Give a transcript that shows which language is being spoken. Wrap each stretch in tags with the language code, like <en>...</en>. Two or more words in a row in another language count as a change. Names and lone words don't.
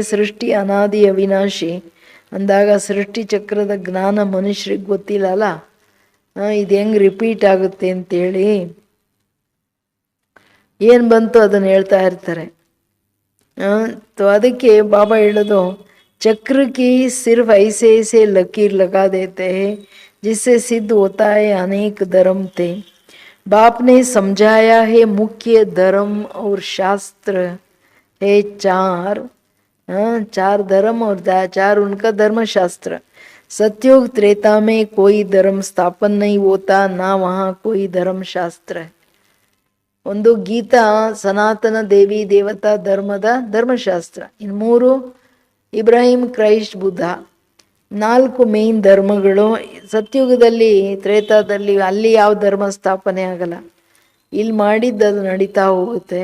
<kn>ಸೃಷ್ಟಿ ಅನಾದಿ ಅವಿನಾಶಿ ಅಂದಾಗ ಸೃಷ್ಟಿ ಚಕ್ರದ ಜ್ಞಾನ ಮನುಷ್ಯರಿಗೆ ಗೊತ್ತಿಲ್ಲಲ್ಲ, ಇದು ಹೆಂಗೆ ರಿಪೀಟ್ ಆಗುತ್ತೆ ಅಂತೇಳಿ ಏನು ಬಂತು ಅದನ್ನು ಹೇಳ್ತಾ ಇರ್ತಾರೆ. ಅದಕ್ಕೆ ಬಾಬಾ ಹೇಳೋದು,</kn> <hi>चक्र की सिर्फ ऐसे ऐसे लकीर लगा देते हैं जिससे सिद्ध होता है अनेक धर्म थे. बाप ने समझाया है मुख्य धर्म और शास्त्र है चार। चार धर्म और चार उनका धर्म शास्त्र। सत्युग त्रेता में कोई धर्म स्थापन नहीं होता, ना वहाँ कोई धर्म शास्त्र है।</hi> <kn>ಒಂದು ಗೀತಾ ಸನಾತನ ದೇವಿ ದೇವತಾ ಧರ್ಮದ ಧರ್ಮಶಾಸ್ತ್ರ, ಇನ್ನು ಮೂರು ಇಬ್ರಾಹಿಂ ಕ್ರೈಸ್ಟ್ ಬುದ್ಧ, ನಾಲ್ಕು ಮೇನ್ ಧರ್ಮಗಳು. ಸತ್ಯುಗದಲ್ಲಿ ತ್ರೇತಾದಲ್ಲಿ ಅಲ್ಲಿ ಯಾವ ಧರ್ಮ ಸ್ಥಾಪನೆ ಆಗಲ್ಲ, ಇಲ್ಲಿ ಮಾಡಿದ್ದು ಅದು ನಡೀತಾ ಹೋಗುತ್ತೆ.</kn>